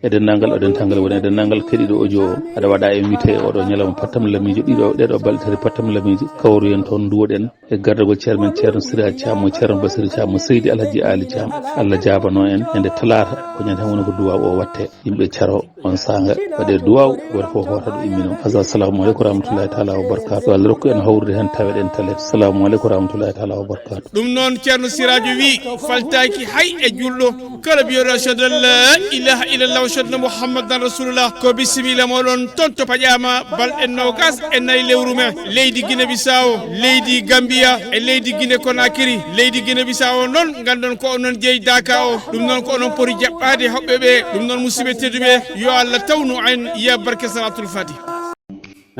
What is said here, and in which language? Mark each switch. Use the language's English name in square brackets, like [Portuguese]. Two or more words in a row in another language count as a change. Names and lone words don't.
[Fula] e dendangal o dentangal woni dendangal kedi do ojo ada wada invité o do nyalama patam lamiji dido dedo baltari patam lamiji kawru en ton duwoden e gardago Ceerno Siraji Thiam Ceerno Basiru Thiam Seydi Alhaji Ali Thiam Allah jabano en ende talata ko nyanta woni ko duwa o watte yimbe caro on sanga wade duwaw goto fof hota do immino [Arabic] السلام عليكم ورحمة الله تعالى وبركاته [Fula] Allah rokku en hawrude hen taweden tale [Arabic] السلام عليكم ورحمة الله تعالى وبركاته [Fula] dum non Ceerno Siradio wi faltaki hay e juldo kala biyo shahada [Arabic] لا إله إلا الله وشهادة محمدا رسول الله [Fula] ko bismillah modon tonto pajama bal en nogas en nay lewru me leydi Guinea Bissau leydi Gambia e leydi Guinea Conakry leydi Guinea Bissau non gandon ko onon jeey daka o dum non ko onon pori jabbade hobbe be dum non musibe tedube yo Allah tawnu en ya barke [Arabic] صلاة الفاتح